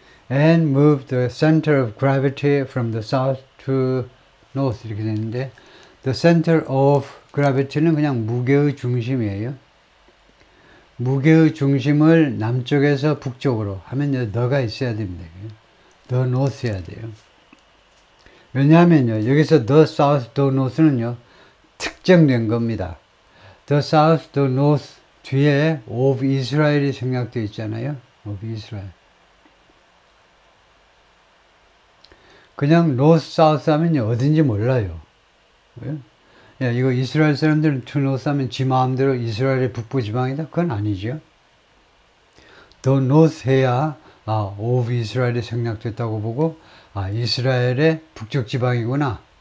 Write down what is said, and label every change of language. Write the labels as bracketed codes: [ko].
[en] And move the center of gravity from the south to north [ko] 이렇게 되는데 [en] the center of gravity는 [ko] 그냥 무게의 중심이에요. 무게의 중심을 남쪽에서 북쪽으로 하면 더가 있어야 됩니다. 더 north 해야 돼요. 왜냐하면요, 여기서 [en] the south, the north [ko] 는요, 특정된 겁니다. [en] the south, the north [ko] 뒤에 [en] of Israel [ko] 이 생략되어 있잖아요. [en] of Israel. [ko] 그냥 north, south 하면요, 어딘지 몰라요. 왜요? 야, 이거 이스라엘 사람들은 [en] to north [ko] 하면 지 마음대로 이스라엘의 북부 지방이다? 그건 아니죠. [en] the north [ko] 해야, [en] of Israel [ko] 이 생략됐다고 보고, 이스라엘의 북쪽 지방이구나.